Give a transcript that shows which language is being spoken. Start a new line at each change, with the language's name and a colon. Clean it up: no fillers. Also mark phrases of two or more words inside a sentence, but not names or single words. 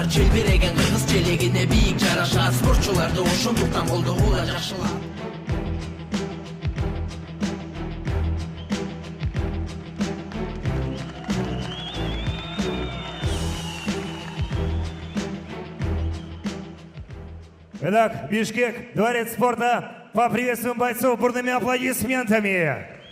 Kyrgyz: Желбиреген кыргыз желегине бийик жарашат. Спортчуларды ошондуктан колдогула жакшылап.
Russian: Итак, Бишкек, дворец спорта. Поприветствуем бойцов бурными аплодисментами.